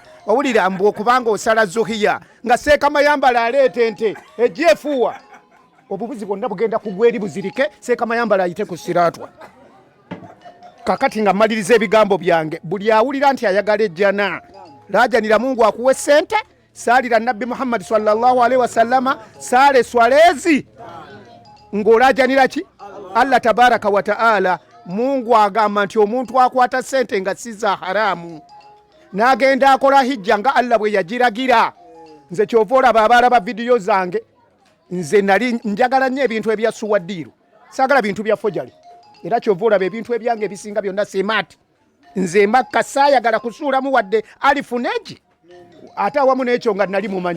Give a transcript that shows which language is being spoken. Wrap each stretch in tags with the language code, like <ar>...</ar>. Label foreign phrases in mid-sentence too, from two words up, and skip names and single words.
<lg>Owulira mbu okubanga osala Zuhiya nga Seeka Mayambala aleeta ente ejjeefuuwa obubuzi bwonna bugenda kugwa eri buzirike. Seeka Mayambala ayite ku siraatwa. Kakati nga mmaliriza ebigambo byange, buli awulira nti ayagala ejjana laajanira Mungu akuwe ssente, saalira Nabbi Muhammad</lg> <ar>sallallahu alaihi wasallama,</ar> <lg>saale swalezi ng'olaajanira ki?</lg> <ar>Allah tabaraka wa ta'ala.</ar> <lg>Mungu agamba nti omuntu akwata ssente nga si za haramu n'agenda akola hijja nga Allah bwe yagiragira. Nze kyova olaba abalaba vidiyo zange, nze nali njagala nnyo ebintu ebya suwaddiiru, saagala bintu bya fojali. Era kyova olaba ebintu ebyange ebisinga byonna semaati. Nze Makka saayagala kusuulamu wadde alifu neegi ate awamu n'ekyo nga nali mumanyi.</lg>